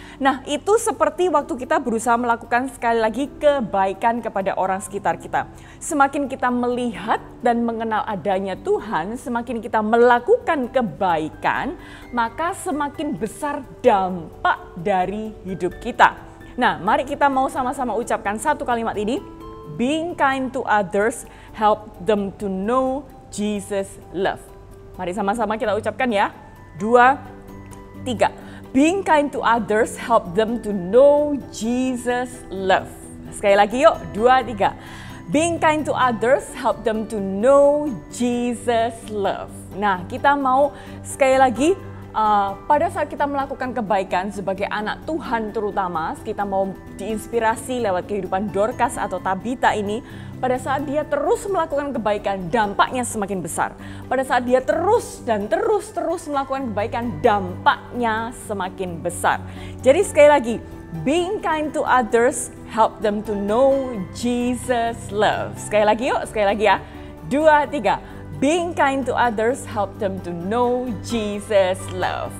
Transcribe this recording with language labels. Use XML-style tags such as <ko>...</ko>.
<id>Nah, itu seperti waktu kita berusaha melakukan sekali lagi kebaikan kepada orang sekitar kita. Semakin kita melihat dan mengenal adanya Tuhan, semakin kita melakukan kebaikan, maka semakin besar dampak dari hidup kita. Nah, mari kita mau sama-sama ucapkan satu kalimat ini.</id> <en>Being kind to others help them to know Jesus love.</en> <id>Mari sama-sama kita ucapkan ya. 2, 3.</id> <en>Being kind to others help them to know Jesus love.</en> <id>Sekali lagi yuk.</id> <en>2, 3. Being kind to others help them to know Jesus love.</en> <id>Nah, kita mau sekali lagi pada saat kita melakukan kebaikan sebagai anak Tuhan terutama, kita mau diinspirasi lewat kehidupan Dorcas atau Tabita ini. Pada saat dia terus melakukan kebaikan, dampaknya semakin besar. Pada saat dia terus melakukan kebaikan, dampaknya semakin besar. Jadi sekali lagi,</id> <en>being kind to others help them to know Jesus love.</en> <id>Sekali lagi yuk, sekali lagi ya.</id> <en>2, 3. Being kind to others help them to know Jesus love.</en>